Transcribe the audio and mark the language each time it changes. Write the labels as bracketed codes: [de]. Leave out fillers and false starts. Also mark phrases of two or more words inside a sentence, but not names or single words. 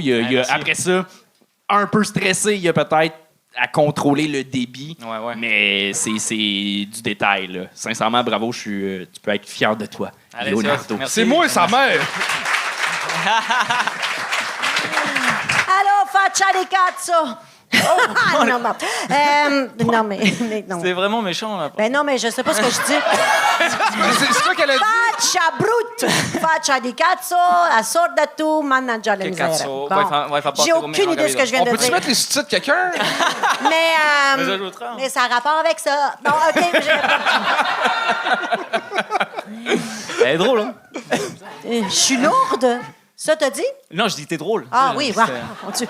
[fr] Il y a, après ça, un peu stressé, il y a peut-être à contrôler le débit. Ouais. Mais c'est du détail. Là. Sincèrement, bravo. Tu peux être fier de toi. Allez, Leonardo. merci. C'est moi et sa mère. Allô, [it] faccia di cazzo! [fr] non, non. Non, mais non. C'est vraiment méchant, là. Ben non, mais je sais pas ce que je dis. C'est quoi qu'elle a dit? [it] Faccia brutta! Faccia di cazzo, assorda tu, mannaggia le Che [fr] misère. [it] cazzo, [fr] Bon. [it] vai fa [fr] J'ai [it] parte [fr] aucune [it] come [fr] idée de ce que je viens On de peut-tu dire. mettre les sous-titres de quelqu'un? Mais, Les ajoutera. mais ça a rapport avec ça. Bon, OK, Elle est drôle, hein? je suis lourde. Ça, t'as dit? Non, je dis t'es drôle. Ah Tu sais, oui, c'est- voilà. Mon Dieu.